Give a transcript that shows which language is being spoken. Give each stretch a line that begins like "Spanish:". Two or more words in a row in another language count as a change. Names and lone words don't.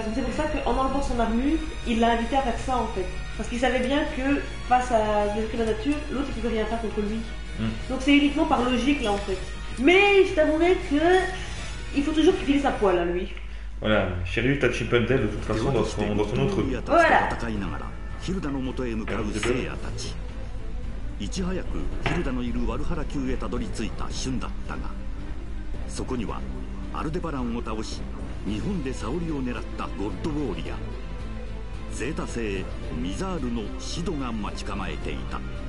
French: Donc c'est pour ça qu'en enlevant son armure, il l'a invité à faire ça en fait. Parce qu'il savait bien que face à l'esprit de la nature, l'autre il pouvait rien faire contre lui. Donc c'est uniquement par logique là en fait. Mais je t'avouerai que il faut toujours qu'il utilise sa poêle à lui. Voilà, Shiryu t'a chippendé de toute façon dans son autre vie. Voilà.
Japanese: ヒルダの元へ向かう聖夜たち。いち早くヒルダのいるワルハラ宮へたどり着いたシュンだったが、そこにはアルデバランを倒し日本で沙織を狙ったゴッドウォーリアゼータ星ミザールのシドが待ち構えていた。